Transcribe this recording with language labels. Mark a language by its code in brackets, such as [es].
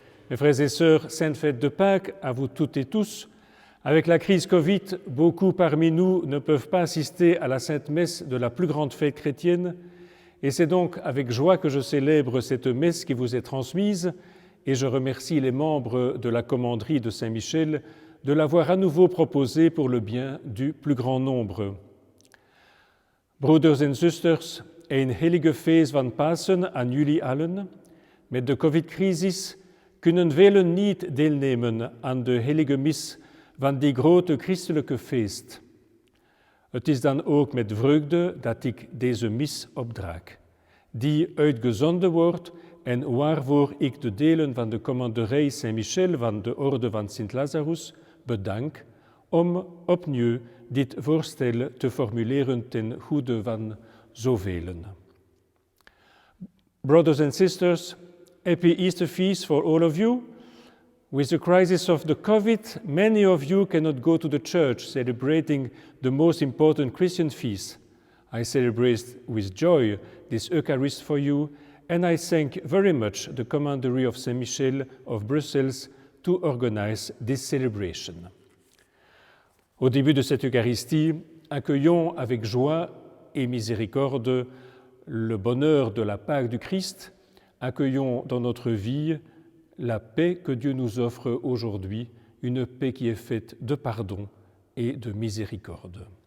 [fr] Mes frères et sœurs, sainte fête de Pâques à vous toutes et tous. Avec la crise Covid, beaucoup parmi nous ne peuvent pas assister à la Sainte Messe de la plus grande fête chrétienne, et c'est donc avec joie que je célèbre cette messe qui vous est transmise, et je remercie les membres de la commanderie de Saint-Michel de l'avoir à nouveau proposée pour le bien du plus grand nombre. [nl] Broeders en zusters, een heilige feest van Pasen aan jullie allen. Met de COVID-crisis kunnen velen niet deelnemen aan de heilige mis van die grote christelijke feest. Het is dan ook met vreugde dat ik deze mis opdraag, die uitgezonden wordt en waarvoor ik de delen van de commanderij Saint-Michel van de Orde van Sint-Lazarus bedank om opnieuw dit voorstel te formuleren ten goede van zoveel. [en] Brothers and sisters, happy Easter feast for all of you. With the crisis of the COVID, many of you cannot go to the church celebrating the most important Christian feast. I celebrate with joy this Eucharist for you, and I thank very much the Commandery of Saint-Michel of Brussels to organize this celebration. [fr] Au début de cette Eucharistie, accueillons avec joie et miséricorde le bonheur de la Pâque du Christ, accueillons dans notre vie la paix que Dieu nous offre aujourd'hui, une paix qui est faite de pardon et de miséricorde.